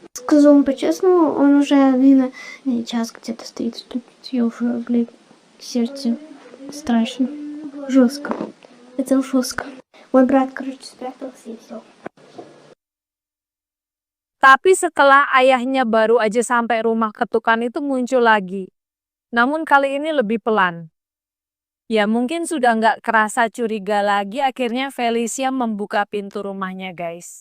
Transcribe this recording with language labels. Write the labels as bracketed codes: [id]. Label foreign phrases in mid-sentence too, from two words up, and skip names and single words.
[ru] Скажу вам по-честному, он уже, наверное, час где-то стоит тут. Я уже, блин, сердце страшно. Жестко. Это жестко. Мой брат, короче, спрятался и все. [id] Tapi setelah ayahnya baru aja sampai rumah, ketukan itu muncul lagi. Namun kali ini lebih pelan. Ya mungkin sudah nggak kerasa curiga lagi, akhirnya Felicia membuka pintu rumahnya guys.